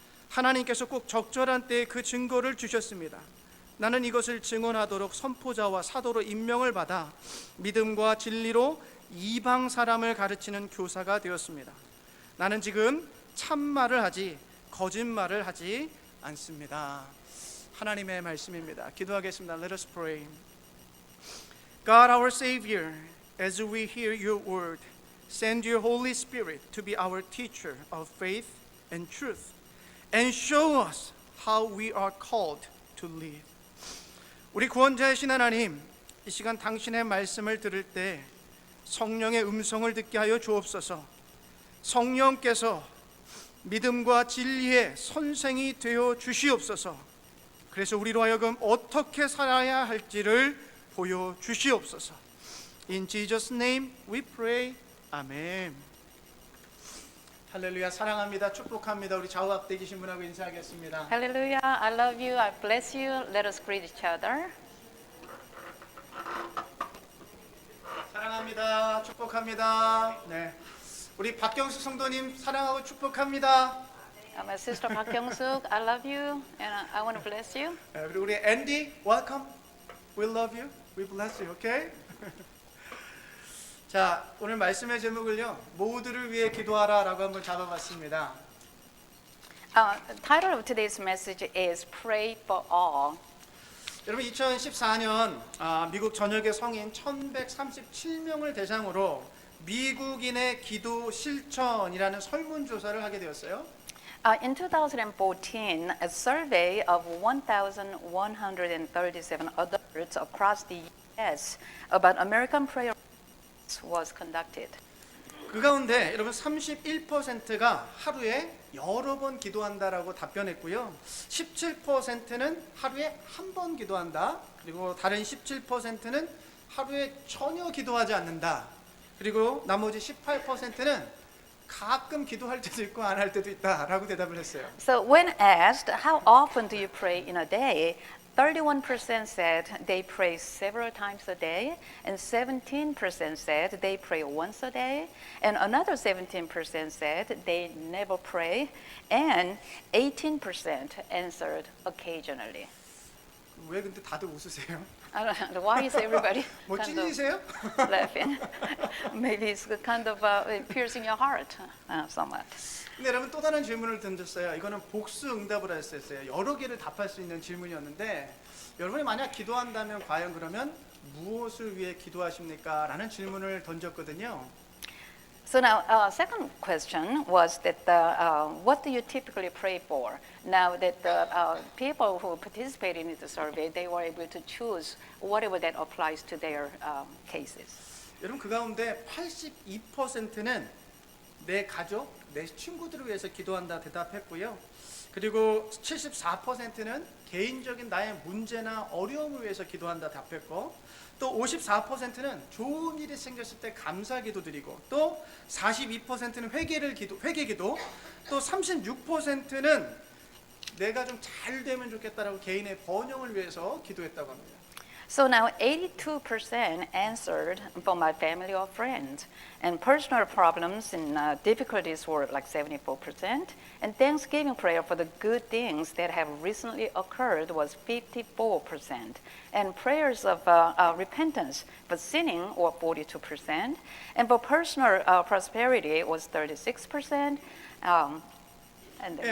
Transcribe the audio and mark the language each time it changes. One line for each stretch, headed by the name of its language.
Korean: 하나님께서 꼭 적절한 때에 그 증거를 주셨습니다. 나는 이것을 증언하도록 선포자와 사도로 임명을 받아 믿음과 진리로 이방 사람을 가르치는 교사가 되었습니다. 나는 지금 참말을 하지 거짓말을 하지 않습니다. 하나님의 말씀입니다. 기도하겠습니다.
English: Let us pray. God our Savior, as we hear your word, send your Holy Spirit to be our teacher of faith and truth, and show us how we are called to live.
Korean: 우리 구원자이신 하나님, 이 시간 당신의 말씀을 들을 때 성령의 음성을 듣게 하여 주옵소서. 성령께서 믿음과 진리의 선생이 되어 주시옵소서. 그래서 우리로 하여금 어떻게 살아야 할지를 보여 주시옵소서.
English: In Jesus' name we pray.
Korean: 아멘. 할렐루야. 사랑합니다. 축복합니다. 우리 좌우 앞에 계신 분하고 인사하겠습니다.
English: Hallelujah, I love you, I bless you. Let us greet each other.
Korean: 사랑합니다. 축복합니다. 네, 우리 박경숙 성도님 사랑하고 축복합니다.
English: My sister Park Kyung-suk, I love you and I want to bless you.
Korean: 네, 그리고 우리 앤디,
English: welcome. We love you. We bless you. Okay?
Korean: 자, 오늘 말씀의 제목을요, 모두를 위해 기도하라라고 한번 잡아봤습니다.
English: The title of today's message is Pray for All.
Korean: 여러분, 2014년 미국 전역의 성인 1137명을 대상으로 미국인의 기도 실천이라는 설문조사를 하게 되었어요.
English: In 2014, a survey of 1,137 adults across the U.S. about American prayer was conducted.
Korean: 그 가운데 여러분 31%가 하루에 여러 번 기도한다라고 답변했고요. 17%는 하루에 한 번 기도한다. 그리고 다른 17%는 하루에 전혀 기도하지 않는다. 그리고 나머지 18%는 가끔 기도할 때도 있고 안 할 때도 있다라고 대답을 했어요.
English: So when asked, how often do you pray in a day? 31% said they pray several times a day, and 17% said they pray once a day, and another 17% said they never pray, and 18% answered occasionally.
Korean: 왜 근데 다들 웃으세요?
English: I don't know why is everybody
Korean: 뭐
English: kind of
Korean: 찔리세요?
English: laughing? Maybe it's kind of piercing your heart somewhat.
Korean: 근데 여러분 또 다른 질문을 던졌어요. 이거는 복수 응답을 했었어요. 여러 개를 답할 수 있는 질문이었는데 여러분이 만약 기도한다면 과연 그러면 무엇을 위해 기도하십니까? 라는 질문을 던졌거든요.
English: So now, second question was that what do you typically pray for? Now that the people who participated in the survey, they were able to choose whatever that applies to their cases.
Korean: 여러분 그 가운데 82%는 내 가족, 내 친구들을 위해서 기도한다 대답했고요. 그리고 74%는 개인적인 나의 문제나 어려움을 위해서 기도한다 답했고 또 54%는 좋은 일이 생겼을 때 감사 기도 드리고 또 42%는 회개 기도 또 36%는 내가 좀 잘 되면 좋겠다라고 개인의 번영을 위해서 기도했다고 합니다.
English: So now 82% answered for my family or friends, and personal problems and difficulties were like 74%, and Thanksgiving prayer for the good things that have recently occurred was 54%, and prayers of repentance for sinning were 42%, and for personal prosperity was 36%, and then